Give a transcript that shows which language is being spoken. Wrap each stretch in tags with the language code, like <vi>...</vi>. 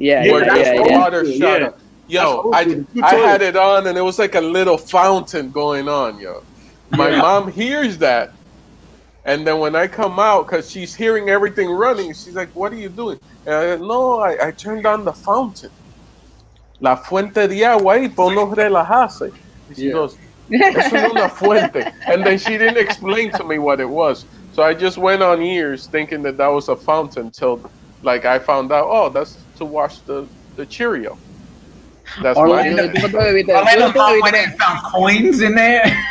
<en>Water shot up. Yo, I had it on and it was like a little fountain going on, yo. My mom hears that. And then when I come out, because she's hearing everything running, she's like, what are you doing? And I said, no, I turned on the fountain.</en> <es>La fuente de agua ahí, por no relajarse.</es> <en>She goes,</en> <es>eso es una fuente.</es> <en>And then she didn't explain to me what it was. So I just went on years thinking that was a fountain till like I found out, oh, that's to wash the Cheerio. That's Orlando, Orlando mom went and found coins in there.</en>